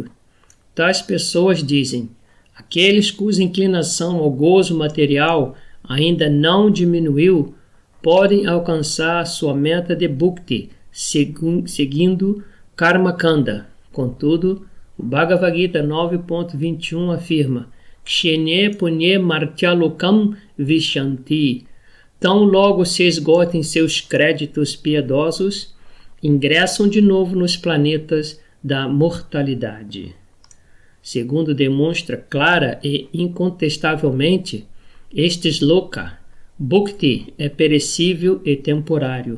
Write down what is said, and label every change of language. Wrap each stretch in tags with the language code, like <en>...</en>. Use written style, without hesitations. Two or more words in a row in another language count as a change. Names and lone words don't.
<pt>Tais pessoas dizem: aqueles cuja inclinação ao gozo material ainda não diminuiu podem alcançar sua meta de Bhukti seguindo</pt> <sa>Karma Kanda.</sa> <pt>Contudo, o Bhagavad Gita 9.21 afirma:</pt> <sa>Kshenye punye martyalokam vishanti.</sa> <pt>Tão logo se esgotem seus créditos piedosos, ingressam de novo nos planetas da mortalidade. Segundo demonstra clara e incontestavelmente, estes loka, Bhukti é perecível e temporário.</pt>